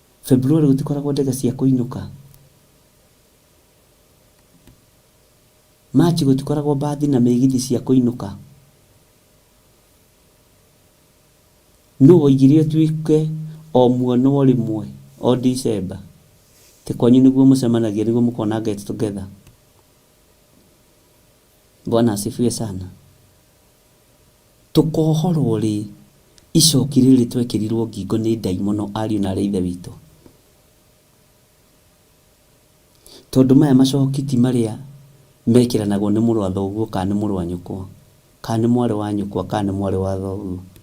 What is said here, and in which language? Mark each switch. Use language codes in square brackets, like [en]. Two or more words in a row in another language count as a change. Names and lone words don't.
[ki] February gutikoragwo ndege cia kuinuka. March gutikoragwo bathi na migithi cia kuinuka. No oigire tuike o muono rimwe o December. Te kwanyu niguo mucemanagia niguo mukona [en] get together. [sw] Bwana asifiwe sana. [ki] Tukohorwo ri icoki riri twekirirwo ngingo ni ndaimono ariu na arĩ ithe witũ. Tondu maya macoki ti maria mekiranagwo ni mũrũ wa thoguo kana ni mũrũ wa nyũkwa kana ni mwarĩ wa nyũkwa kana ni mwarĩ wa thoguo.